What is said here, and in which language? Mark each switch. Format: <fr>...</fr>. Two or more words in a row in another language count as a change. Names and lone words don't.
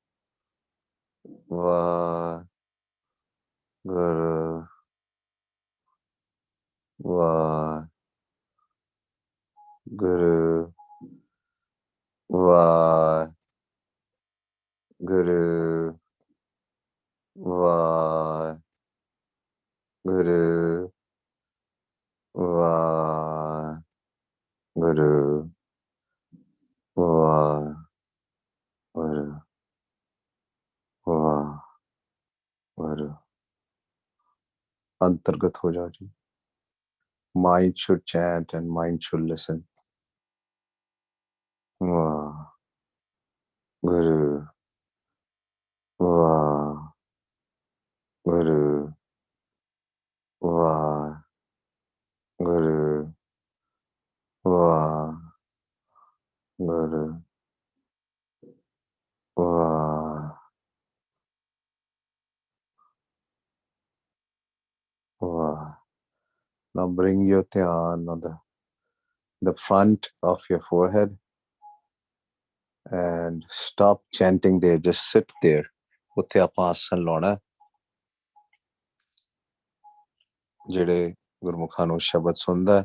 <pa>Vaheguru Vaheguru Vaheguru Vaheguru</pa> <hi>Vaheguru Vaheguru Vaheguru अंतर्गत हो जाओ जी.</hi> <en>Mind should chant and mind should listen.</en> <pa>Vaheguru Vaheguru Vaheguru Vaheguru Vah.</pa> <en>Now bring your dhyan on the front of your forehead and stop chanting there. Just sit there.</en> <pa>ਉੱਥੇ ਆਪਾਂ ਆਸਣ ਲਾਉਣਾ ਜਿਹੜੇ ਗੁਰਮੁਖਾਂ ਨੂੰ ਸ਼ਬਦ ਸੁਣਦਾ.</pa>